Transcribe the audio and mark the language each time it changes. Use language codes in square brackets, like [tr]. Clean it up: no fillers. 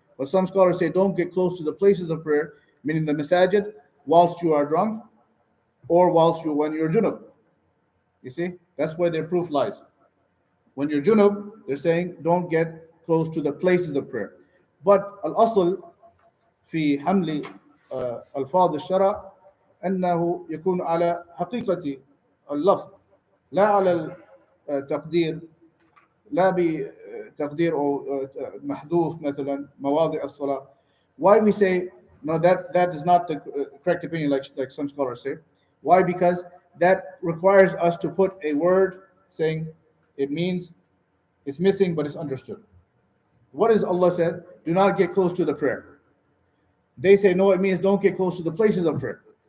[en] But some scholars say don't get close to the places of prayer, meaning the masajid, whilst you are drunk or when you're junub. You see, that's where their proof lies. When you're junub, they're saying don't get close to the places of prayer. But [ar] al-asl fi hamli al-fadh al-shara أنه يكون على حقيقة اللفظ لا على التقدير لا بتقدير أو محذوف مثلا مواضع الصلاة. [en] Why we say no, that is not the correct opinion, like some scholars say. Why? Because that requires us to put a word saying it means it's missing but it's understood. What is Allah said? Do not get close to the prayer. They say no, it means don't get close to the places of prayer.